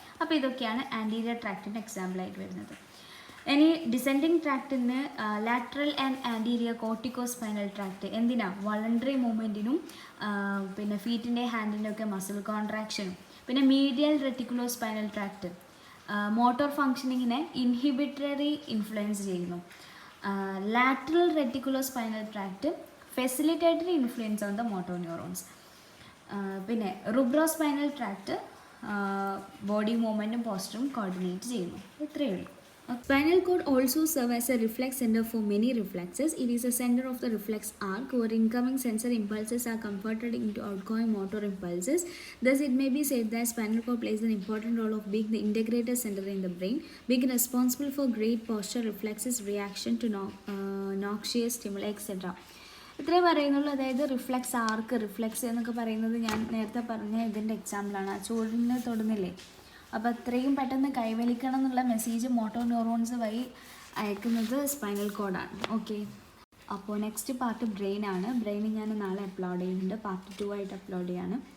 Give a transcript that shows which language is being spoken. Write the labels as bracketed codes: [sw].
[ml] അപ്പോൾ ഇതൊക്കെയാണ് ആൻറ്റീരിയർ ട്രാക്റ്റിൻ്റെ എക്സാമ്പിളായിട്ട് വരുന്നത്. ഇനി descending ട്രാക്റ്റിന് lateral and anterior കോർട്ടിക്കോസ്പൈനൽ tract എന്തിനാ? വളണ്ടറി മൂവ്മെൻറ്റിനും പിന്നെ ഫീറ്റിൻ്റെ ഹാൻഡിൻ്റെ ഒക്കെ മസിൽ കോൺട്രാക്ഷനും. പിന്നെ മീഡിയൽ റെറ്റിക്കുലോസ്പൈനൽ ട്രാക്റ്റ് മോട്ടോർ ഫങ്ഷനിങ്ങിനെ ഇൻഹിബിറ്ററി ഇൻഫ്ലുവൻസ് ചെയ്യുന്നു. [en] Lateral reticulospinal tract facilitatory influence on the motor neurons. [ml] പിന്നെ റുബ്രോസ്പൈനൽ ട്രാക്ട് ബോഡി മൂവ്മെൻറ്റും പോസ്റ്ററും കോർഡിനേറ്റ് ചെയ്യുന്നു. ഇത്രയേ ഉള്ളൂ. [en] Spinal cord also serves as a reflex center for many reflexes. It is a center of the reflex arc where incoming sensor impulses are converted into outgoing motor impulses. Thus, it may be said that spinal cord plays an important role of being the integrated center in the brain, being responsible for great posture, reflexes, reaction to noxious stimuli, etc. [ml] ഇത്രേ പറയുന്നുള്ളൂ. അതായത് reflex ആർക്ക്, reflex എന്നൊക്കെ പറയുന്നത് ഞാൻ നേരത്തെ പറഞ്ഞ ഇതിൻ്റെ എക്സാമ്പിളാണ്. ആ ചൂടിനെ തൊടുന്നില്ലേ, അപ്പോൾ അത്രയും പെട്ടെന്ന് കൈവലിക്കണം എന്നുള്ള മെസ്സേജ് മോട്ടോർ ന്യൂറോൺസ് വഴി അയക്കുന്നത് സ്പൈനൽ കോഡാണ്. ഓക്കെ, അപ്പോൾ നെക്സ്റ്റ് പാർട്ട് ബ്രെയിൻ ആണ്. ബ്രെയിൻ ഞാൻ നാളെ അപ്ലോഡ് ചെയ്യുന്നുണ്ട്, പാർട്ട് 2 ആയിട്ട് അപ്ലോഡ് ചെയ്യാണ്.